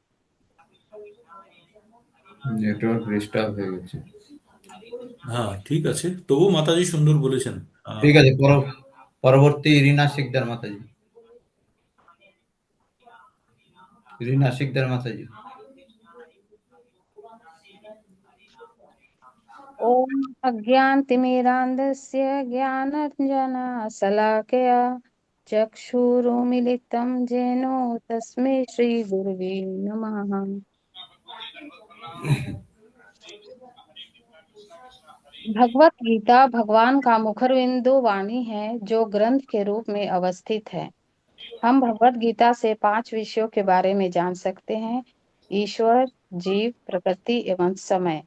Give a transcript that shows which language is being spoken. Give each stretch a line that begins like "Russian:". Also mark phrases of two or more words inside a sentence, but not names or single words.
Bangla: নেটওয়ার্ক ডিস্টার্ব হয়ে গেছে। হ্যাঁ ঠিক আছে, তবু মাতাজি সুন্দর বলেছেন। ঠিক আছে, পরবর্তী রিনা শিকদার মাতাজি। রিনা শিকদার মাতাজি।
Sanskrit: ॐ अज्ञानतिमिरान्धस्य ज्ञानाञ्जनशलाकया चक्षुरुन्मिलितं येन तस्मै श्रीगुरवे नमः।
Hindi: भगवत गीता भगवान का मुखरबिंदु वाणी है जो ग्रंथ के रूप में अवस्थित है। हम भगवत गीता से 5 विषयों के बारे में जान सकते हैं: ईश्वर, जीव, प्रकृति एवं समय।